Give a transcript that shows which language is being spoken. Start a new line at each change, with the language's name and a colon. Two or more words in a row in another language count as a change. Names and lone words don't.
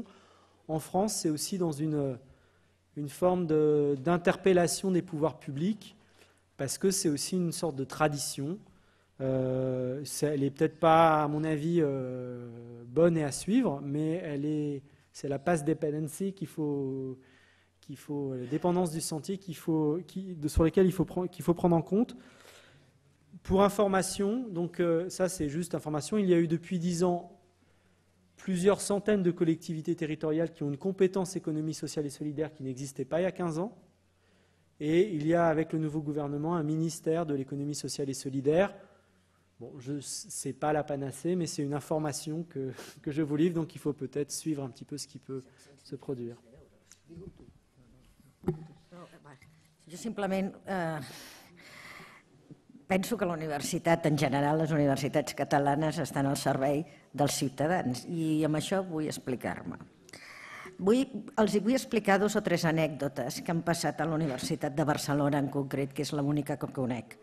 French: En France, c'est aussi dans une forme d'interpellation des pouvoirs publics, parce que c'est aussi une sorte de tradition. Elle n'est peut-être pas, à mon avis, bonne et à suivre, mais c'est la
English: path dependency
French: la dépendance du sentier sur lesquels il faut prendre en compte. Pour information, donc ça c'est juste information, il y a eu depuis 10 ans plusieurs centaines de collectivités territoriales qui ont une compétence économie sociale et solidaire qui n'existait pas il y a 15 ans. Et il y a avec le nouveau gouvernement un ministère de l'économie sociale et solidaire. Bon, ce n'est pas la panacée, mais c'est une information que je vous livre, donc il faut peut-être suivre un petit peu ce qui peut se produire.
Catalan: Jo simplement penso que la universitat, en general, les universitats catalanes estan al servei dels ciutadans i amb això vull explicar-me. Els vull explicar 2 o 3 anècdotes que han passat a la Universitat de Barcelona en concret, que és l'única que conec.